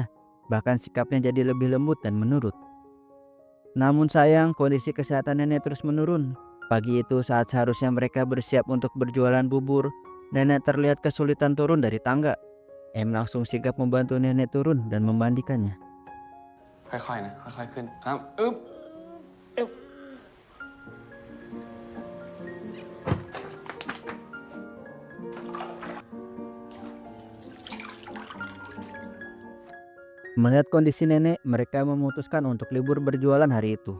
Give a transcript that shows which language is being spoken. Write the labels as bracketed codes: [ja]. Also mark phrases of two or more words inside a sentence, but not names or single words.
[id] Bahkan sikapnya jadi lebih lembut dan menurut. Namun sayang, kondisi kesehatan nenek terus menurun. Pagi itu saat seharusnya mereka bersiap untuk berjualan bubur, nenek terlihat kesulitan turun dari tangga. M langsung sigap membantu nenek turun dan memandikannya. [th] ค่อยๆนะค่อยๆขึ้นครับอึ๊บ [id] Melihat kondisi nenek, mereka memutuskan untuk libur berjualan hari itu.